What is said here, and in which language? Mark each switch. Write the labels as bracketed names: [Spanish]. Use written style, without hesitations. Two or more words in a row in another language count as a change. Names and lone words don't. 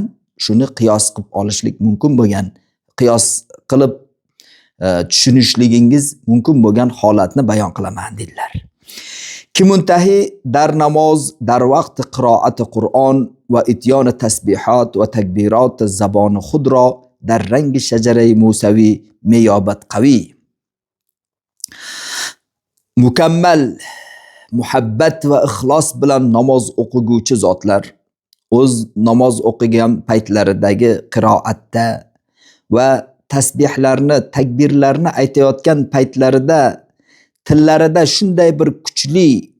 [Uzbek] Shuni qiyos qilib olishlik mumkin bo'lgan, qiyos qilib tushunishligingiz mumkin bo'lgan holatni bayon qilaman dedilar. [Persian] که منتهی در نماز، در وقت قرائت قرآن و اتیان تسبیحات و تکبیرات زبان خودرا در رنگ شجره موسوی میابد قوی. [Uzbek] Mukammal muhabbat va ixlos bilan namoz o'qiguvchi zotlar o'z namoz o'qigan paytlaridagi qiroatda va tasbihlarni, takbirlarni aytayotgan paytlarida tillarida shunday bir kuchli